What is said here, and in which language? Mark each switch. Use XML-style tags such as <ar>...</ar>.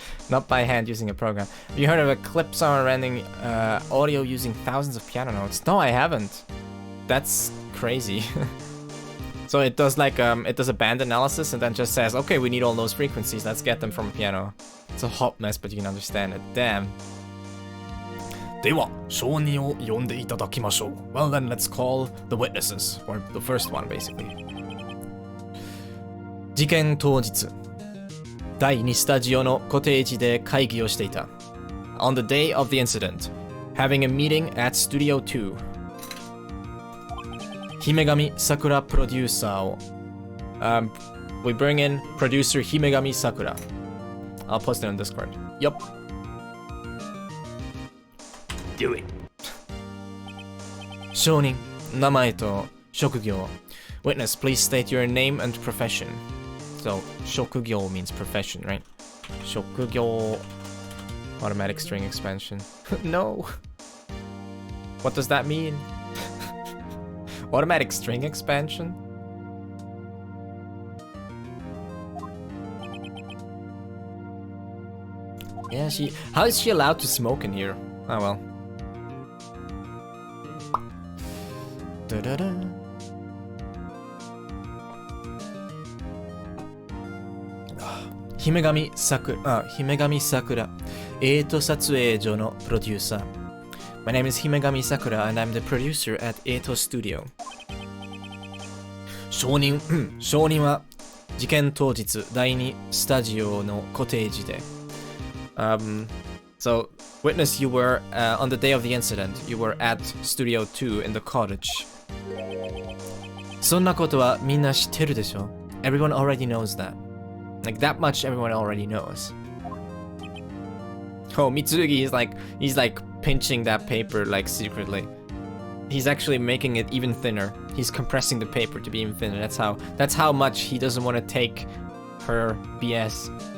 <en>Not by hand using a program. Have you heard of a clip song rendering audio using thousands of piano notes? No, I haven't. That's crazy. So it does like it does a band analysis and then just says, okay, we need all those frequencies. Let's get them from a piano. It's a hot mess, but you can understand it. Damn.</en> <ja>では、証人を呼んでいただきましょう.</ja> <en>Well then, let's call the witnesses, or the first one basically.</en> <ja>事件当日、第2スタジオのコテージで会議をしていた.</ja> <en>On the day of the incident, having a meeting at Studio 2.</en> <ja>姫神桜プロデューサーを</ja> <en>we bring in producer 姫神桜. I'll post it on Discord. Yup. Do it.</en> <ja>証人、名前と職業.</ja> <en>Witness, please state your name and profession. So, 職業 means profession, right? 職業 automatic string expansion. No. What does that mean? Automatic string expansion? Yeah, how is she allowed to smoke in here? Oh well. Da-da-da. Himegami Sakura.</en> <ja>撮影所のプロデューサー.</ja> <en>My name is Himegami Sakura and I'm the producer at Eto Studio.</en> <ja>証人は事件当日第2スタジオのコテージで.</ja> <en>So, witness, you were, on the day of the incident, you were at Studio 2 in the cottage.</en> <ja>そんなことはみんな知ってるでしょ?</ja> <en>Everyone already knows that. Like, that much everyone already knows. Oh, Mitsurugi he's like pinching that paper, like, secretly. He's actually making it even thinner. He's compressing the paper to be even thinner. That's how much he doesn't want to take her BS.</en>